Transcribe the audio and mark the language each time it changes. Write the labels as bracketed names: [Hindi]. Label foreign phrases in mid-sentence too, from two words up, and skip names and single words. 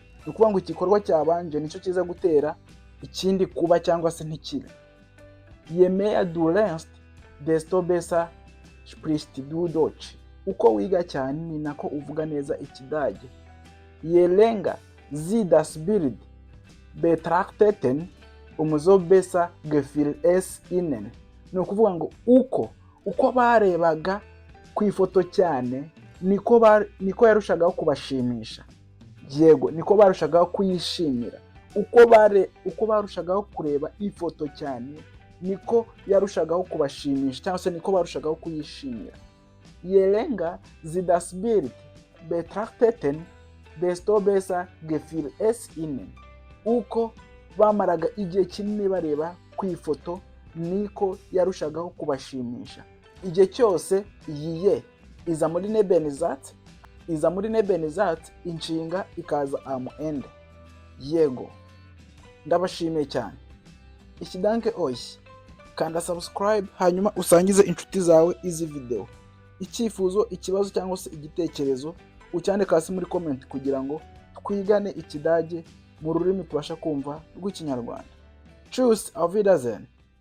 [Kinyarwanda] ni ukuvuga ngo igikorwa cyabanje nicyo kiza gutera ikindi kuba cyangwa se ntikibe. [German] Je mehr du lernst, desto besser sprichst du Deutsch. [Kinyarwanda] Uko wiga cyane ni nako uvuga neza Ikidage. [German] Je länger sie das Bild betrachteten, umso besser gefiel es ihnen. [Kinyarwanda] Ni ukuvuga ngo uko barebaga ku ifoto cyane niko yarushagaho kubashimisha. Yego, niko barushagaho kuyishimira. Uko barushagaho kureba ifoto cyane niko yarushagaho kubashimisha cyangwa se niko barushagaho kuyishimira. [German] Je länger sie das Bild betrachteten, desto besser gefiel es ihnen. [Kinyarwanda] Uko bamaraga igihe kinini bareba ku ifoto niko yarushagaho kubashimisha. Igihe cyose yiye iza muri Nebenizat, inshinga ikaza [German] am Ende. [Kinyarwanda] Yego, ndabashimiye cyane. [German] Ich danke euch. [Kinyarwanda] Kanda subscribe hanyuma usangize inshuti zawe izi video. Icyifuzo, ikibazo cyangwa se igitekerezo ucyandike hasi muri comment kugira ngo twigane Ikidage mu rurimi tubasha kumva rw'Ikinyarwanda. [German] Tschüss, auf Wiedersehen.